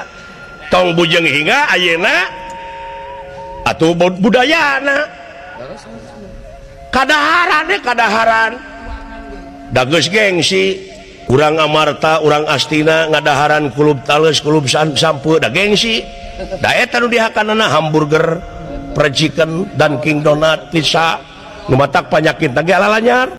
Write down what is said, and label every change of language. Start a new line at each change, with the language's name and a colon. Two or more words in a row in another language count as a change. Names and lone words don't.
Sundanese: Tong bujeng hingga ayeuna atuh budayana kadaharan da geus gengsi urang amarta urang astina ngadaharan kulub tales kulub sampu da gengsi da eta nu dihakanana hamburger,
English: fried chicken,
Sundanese: Dunkin Donut, pizza nu matak panyakit teh alanyar.